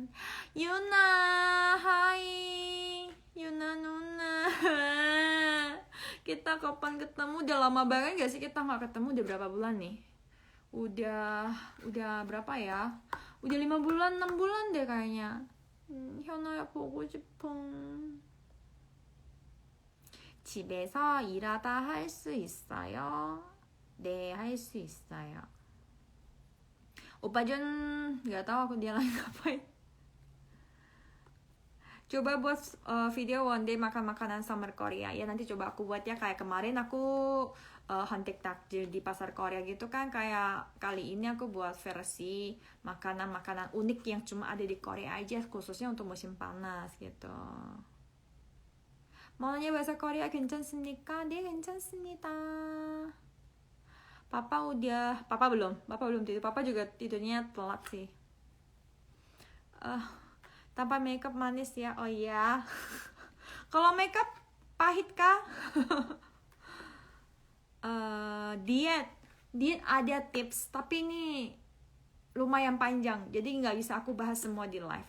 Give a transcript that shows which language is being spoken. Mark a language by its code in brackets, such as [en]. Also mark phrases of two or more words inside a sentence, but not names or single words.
[id] Yuna, hai. Yuna Nuna. Kita kapan ketemu? Udah lama banget gak sih kita gak ketemu? Udah berapa bulan nih? Udah berapa ya? Udah 5 bulan, 6 bulan deh kayaknya. [ko] 현아야 보고 싶어. 집에서 일하다 할 수 있어요? 네, 할 수 있어요. [id] Opa Jun nggak tahu aku dia lagi ngapain. Coba buat video [en] one day [id] makan makanan summer Korea ya, nanti coba aku buat ya. Kayak kemarin aku hunting takjil di pasar Korea gitu kan, kayak kali ini aku buat versi makanan unik yang cuma ada di Korea aja, khususnya untuk musim panas gitu. Maunya bahasa Korea 괜찮습니까? [ko] 네, 괜찮습니다. [id] Papa belum tidur. Papa juga tidurnya telat sih. Tanpa makeup manis ya. Oh iya. Kalau makeup pahit kah? Diet ada tips, tapi ini lumayan panjang, jadi nggak bisa aku bahas semua di live.